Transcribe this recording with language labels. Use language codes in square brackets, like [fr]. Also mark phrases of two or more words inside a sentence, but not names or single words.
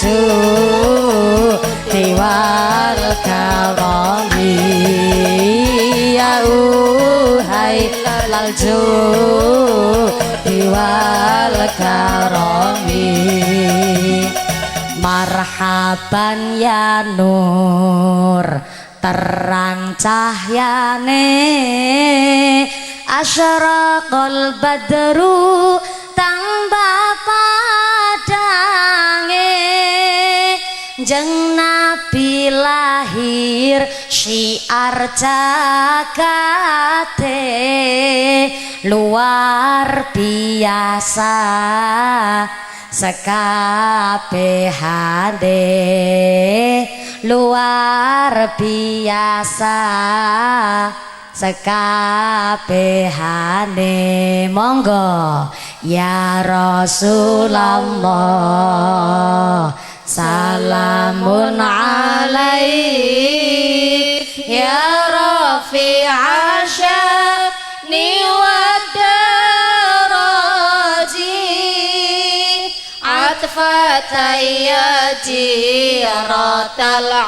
[ar] الجود والكرم يا أهيل الجود والكرم مرحبا يا نور [jv] terang cahyane [ar] أشرق البدر tambah [jv] padange jeng Nabi lahir syiar jagate luar biasa sekabehane luar biasa sekabehane monggo ya [ar] رسول الله سلام عليك يا رفيع الشأن والدرج عطفة يا جيرة